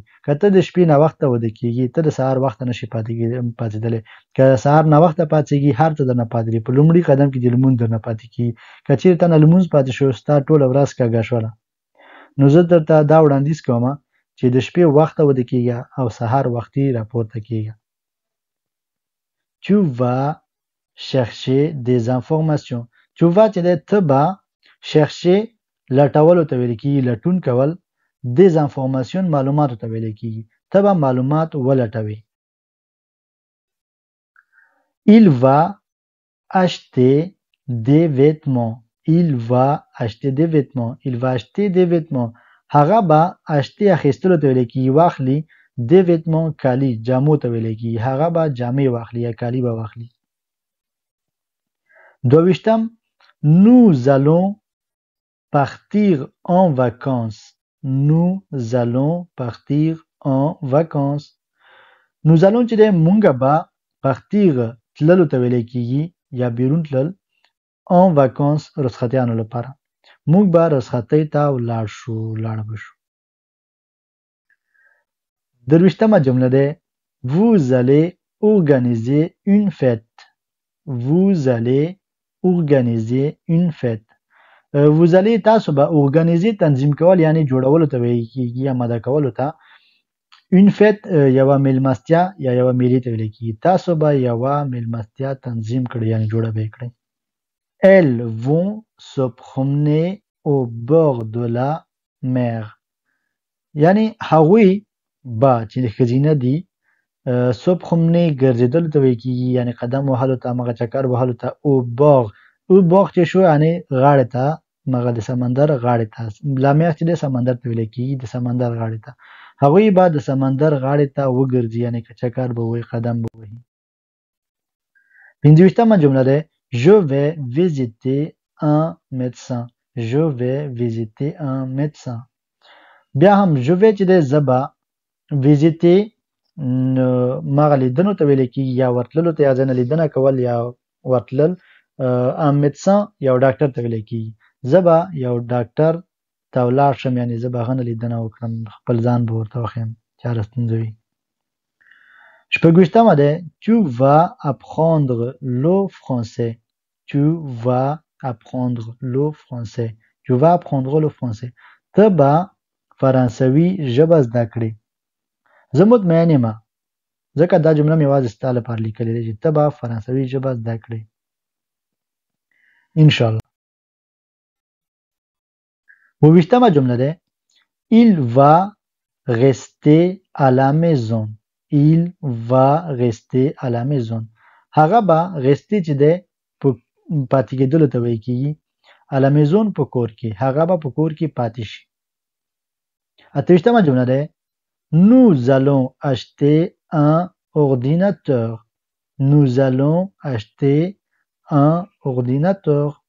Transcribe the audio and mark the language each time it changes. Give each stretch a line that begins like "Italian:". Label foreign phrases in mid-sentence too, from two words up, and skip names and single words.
Pashto: که ته د شپې ناوخته ویده کېږي ته د سهار وخته نشي پاڅېدلی. که سهار ناوخته پاڅېږي هر څه درنه پاتې دي. په لومړي قدم کې د لمونځ درنه پاتې کېږي. که چېرې ته نه لمونځ پاتې شو ستا ټوله ورځ کږه شوله. نو زه درته دا وړاندیز کوم چې د شپې وخته ویده کېږه او سهار وختي راپورته کېږه.
French: Tu vas chercher des informations. Tu vas
Pashto: چې دی ته به chercher لټولو ته ویل کېږي، لټون کول.
French: des informations
Pashto: معلوماتو ته ویل کېږي، ته به معلومات ولټوي.
French: Il va acheter des vêtements. Il va acheter des vêtements. Il va acheter des vêtements.
Pashto: هغه به acheter اخیستلو ته ویل کېږي، واخلي.
French: des vêtements
Pashto: کالي جامو ته ویل کېږي، هغه به جامې واخلي یا کالي به واخلي.
French: 22 Nous allons partir en vacances. Nous allons partir en vacances. Nous allons
Pashto: چې دی مونږه به partir تللو ته ویل کېږي یا بیرون تلل.
French: en vacances
Pashto: رخصتیانو لپاره. مونږ به رخصتۍ ته ولاړ به شو.
French: 23
Pashto: جمله ده
French: Vous allez organiser une fête. Vous allez organiser une fête. Vous allez
Pashto: تاسو به organiser تنظیم کول یعنی جوړولو ته ویل کېږي یا ماده کولو ته.
French: une fête
Pashto: یوه میلمستیا یا یوه میلې ته ویل کېږي. تاسو به یوه میلمستیا تنظیم کړئ یعنی جوړه به یې کړئ.
French: Elles vont se promener au bord de la mer.
Pashto: یعنی هغوی با چې ښځینه دي
French: se promener
Pashto: ګرځېدلو ته ویل کېږي یعنی قدم وهلو ته مغه چکر وهلو ته.
French: au bord
Pashto: چې شو یعنی غاړې ته مغه د سمندر غاړې ته.
French: la mer
Pashto: چې د سمندر ته ویل کېږي د سمندر غاړې ته. هغوی به د سمندر غاړې ته وګرځي یعنی که چکر به وهي قدم به وهي.
French: 25
Pashto: جمله ده
French: Je vais visiter un médecin. Je vais visiter un médecin.
Pashto: بیا هم
French: je vais
Pashto: چې د زبا visiter مغه لیدنو ته ویل کېږي یا ورتللو ته یا ځنه لیدنه کول یا ورتلل.
French: un médecin
Pashto: یو ډاکټر ته ویل کېږي. زبا یو ډاکټر ته ولاړ شم یعنی زه به هغه لیدنه وکړم خپل ځان به ورته وښیم چې هره ستونزه وي.
French: 26 ده Tu vas apprendre le français. Tu vas apprendre le français. Tu vas apprendre le français.
Pashto: ته به فرانسوي ژبه زده کړې. زه مطمئن یم ځکه دا جمله مې یوازې ستا لپاره لیکلې ده چې ته به فرانسوي ژبه زده کړې. انشاءالله. 28 جمله ده
French: Il va rester à la maison. Il va rester à la maison.
Pashto: هغه به rester چې ده پاتې کېدلو ته ویل کېږي.
French: à la maison
Pashto: په کور کې. هغه به په کور کې پاتې شي.
French: 28
Pashto: جمله ده
French: Nous allons acheter un ordinateur. Nous allons acheter un ordinateur.